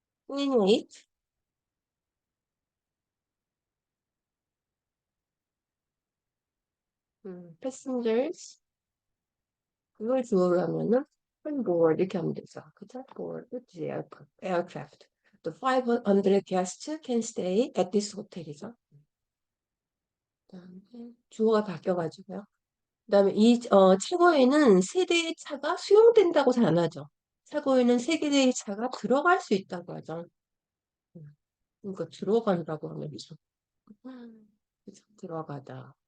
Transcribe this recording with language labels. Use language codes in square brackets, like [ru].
[ko] Eliminate, passengers 그걸 주어로 하면은 on board 이렇게 하면 되죠. 그죠? [en] board the aircraft. The 500 guests can stay at this hotel이죠. [ko] 그다음에 주어가 바뀌어가지고요. 그다음에 이 차고에는 세 대의 차가 수용된다고 잘 안 하죠. 차고에는 세 개의 차가 들어갈 수 있다고 하죠. 그러니까 들어간다고 하면 되죠. 그죠? 들어가다.